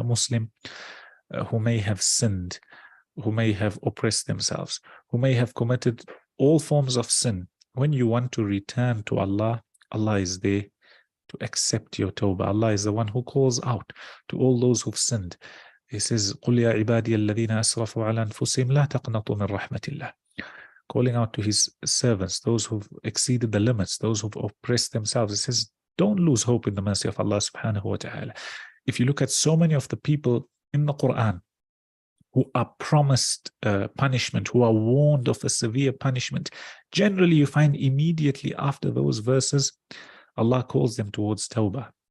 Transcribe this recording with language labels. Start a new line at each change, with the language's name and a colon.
English: A Muslim who may have sinned, who may have oppressed themselves, who may have committed all forms of sin, when you want to return to Allah, Allah is there to accept your tawbah. Allah is the one who calls out to all those who've sinned. He says,
Arabic: قُلْ يَا عِبَادِيَ الَّذِينَ أَسْرَفُوا عَلَى أَنفُسِهِمْ لَا تَقْنَطُوا مِنْ رَحْمَةِ اللَّهِ.
English: Calling out to His servants, those who've exceeded the limits, those who've oppressed themselves. It says, don't lose hope in the mercy of Allah subhanahu wa ta'ala. If you look at so many of the people in the Quran who are promised punishment, who are warned of a severe punishment, generally you find immediately after those verses, Allah calls them towards tawbah.